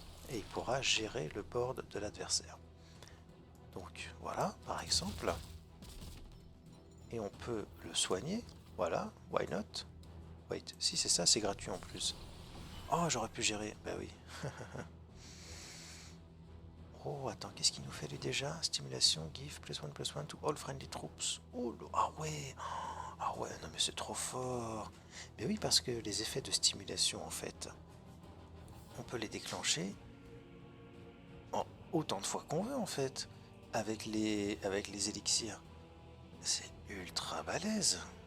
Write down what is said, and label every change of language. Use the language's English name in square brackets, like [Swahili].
[French] Et il pourra gérer le board de l'adversaire. Donc voilà, par exemple. Et on peut le soigner. Voilà, [English] why not? Wait, [French] si c'est ça, c'est gratuit en plus. Oh, j'aurais pu gérer. Bah oui. Oh, attends, qu'est-ce qu'il nous fait lui déjà? [English] Stimulation, give +1/+1 to all friendly troops. [French] Oh, ah ouais. Ah ouais, non mais c'est trop fort. Mais oui, parce que les effets de stimulation, en fait, on peut les déclencher en autant de fois qu'on veut, en fait, avec les élixirs. C'est ultra balèze.